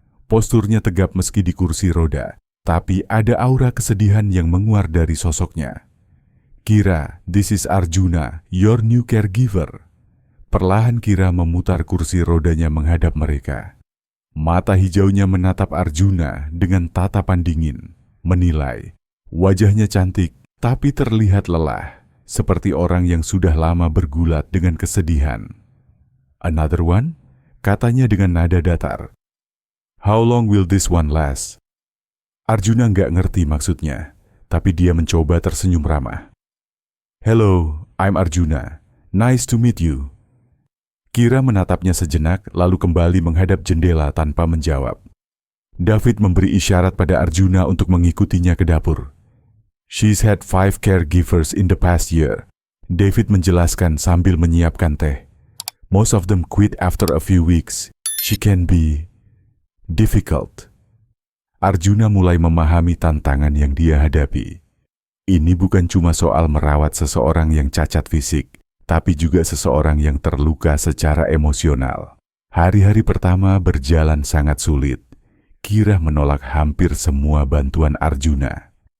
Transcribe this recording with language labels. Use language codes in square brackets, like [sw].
[id] Posturnya tegap meski di kursi roda, tapi ada aura kesedihan yang menguar dari sosoknya. [en] Kira, this is Arjuna, your new caregiver. [id] Perlahan Kira memutar kursi rodanya menghadap mereka. Mata hijaunya menatap Arjuna dengan tatapan dingin, menilai. Wajahnya cantik, tapi terlihat lelah, seperti orang yang sudah lama bergulat dengan kesedihan. [en] Another one? [id] Katanya dengan nada datar. [en] How long will this one last? [id] Arjuna nggak ngerti maksudnya, tapi dia mencoba tersenyum ramah. [en] Hello, I'm Arjuna. Nice to meet you. [id] Kira menatapnya sejenak, lalu kembali menghadap jendela tanpa menjawab. David memberi isyarat pada Arjuna untuk mengikutinya ke dapur. [en] She's had 5 caregivers in the past year. [id] David menjelaskan sambil menyiapkan teh. [en] Most of them quit after a few weeks. She can be difficult. [id] Arjuna mulai memahami tantangan yang dia hadapi. Ini bukan cuma soal merawat seseorang yang cacat fisik, tapi juga seseorang yang terluka secara emosional. Hari-hari pertama berjalan sangat sulit. Kira menolak hampir semua bantuan Arjuna.